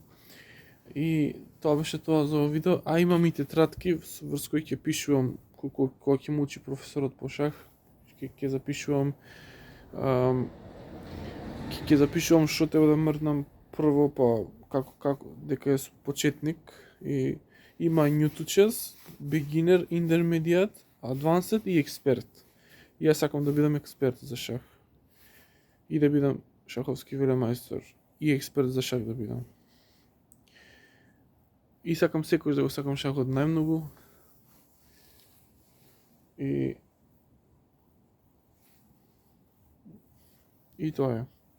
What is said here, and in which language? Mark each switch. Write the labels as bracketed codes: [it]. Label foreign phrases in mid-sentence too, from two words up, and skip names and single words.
[mk] И тоа беше тоа за ова видео, а имам и тетрадки врз кои ќе пишувам кога ќе му учи професорот по шах, ќе запишувам што треба да мрднам прво, па како дека е почетник и има [en] new to chess, beginner, intermediate, advanced [mk] и expert. И јас сакам да бидам експерт за шах. И да бидам шаховски велемајстор и експерт за шах да бидам. И сакам секојаш да го сакам шахот најмногу. И тоа е.